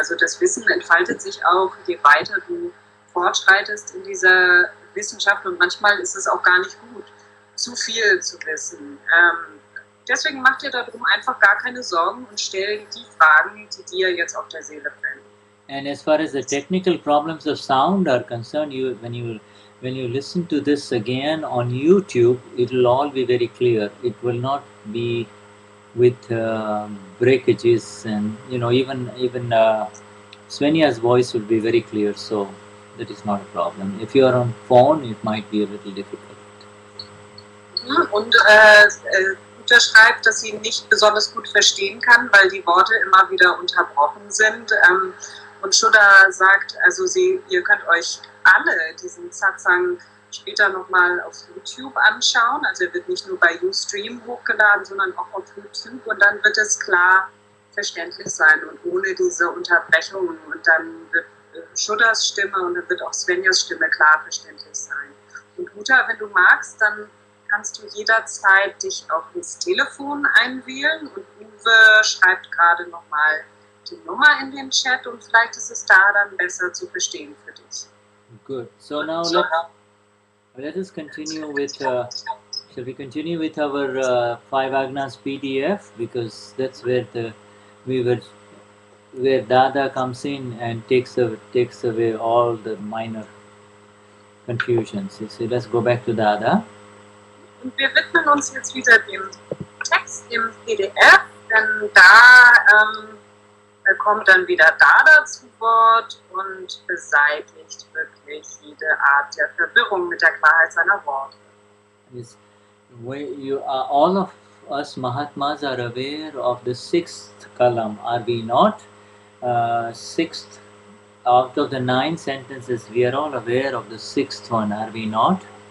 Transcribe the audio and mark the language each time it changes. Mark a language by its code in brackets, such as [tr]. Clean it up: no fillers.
[de] Also das Wissen entfaltet sich auch, je weiter du fortschreitest in dieser Wissenschaft, und manchmal ist es auch gar nicht gut, zu viel zu wissen. Deswegen mach dir darum einfach gar keine Sorgen und stell die Fragen, die dir jetzt auf der Seele brennen. [en] And as far as the technical problems of sound are concerned, when you listen to this again on YouTube, it will all be very clear. It will not be with breakages, and even Swenja's voice will be very clear. So that is not a problem. If you are on phone, it might be a little difficult. [de] Und Uta schreibt, dass sie nicht besonders gut verstehen kann, weil die Worte immer wieder unterbrochen sind. Und Shuddha sagt, also ihr könnt euch alle diesen Satsang später nochmal auf YouTube anschauen. Also er wird nicht nur bei Ustream hochgeladen, sondern auch auf YouTube, und dann wird es klar verständlich sein und ohne diese Unterbrechungen. Und dann wird Shuddhas Stimme und dann wird auch Swenjas Stimme klar verständlich sein. Und Uta, wenn du magst, dann kannst du jederzeit dich auch ins Telefon einwählen, und Uwe schreibt gerade nochmal die Nummer in den Chat, und vielleicht ist es da dann besser zu verstehen für dich. [en] Good. So now let us continue with. Shall we continue with our 5 Agnas PDF, because that's where where Dada comes in and takes away all the minor confusions. So let's go back to Dada. [de] Und wir widmen uns jetzt wieder dem Text im PDF, denn da kommt dann wieder Dada zu Wort und beseitigt wirklich jede Art der Verwirrung mit der Klarheit seiner Worte. [en] Yes. All of us Mahatmas are aware of the 6th kalam, are we not? 6th out of the 9 sentences, we are all aware of the 6th one, are we not?